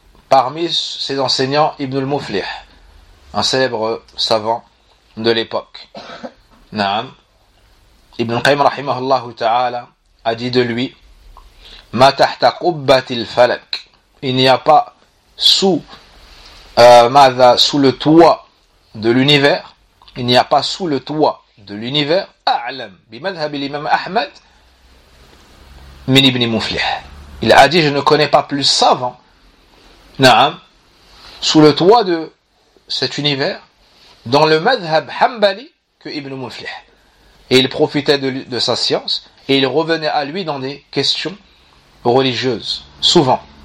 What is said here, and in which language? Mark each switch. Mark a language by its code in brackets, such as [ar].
[fr] Parmi ses enseignants, Ibn al-Muflih, un célèbre savant de l'époque. Naam. Ibn al-Qayyim rahimahullah ta'ala a dit de lui: [ar] Ma tahta qubbatil falak. [fr] Il n'y a pas sous le toit de l'univers. Il n'y a pas sous le toit de l'univers. [ar] أعلم بمذهب الإمام أحمد من ابن مفلح. [fr] Il a dit: je ne connais pas plus savant, naam, sous le toit de cet univers, dans le madhhab Hanbali, que Ibn Muflih. Et il profitait de sa science et il revenait à lui dans des questions religieuses souvent.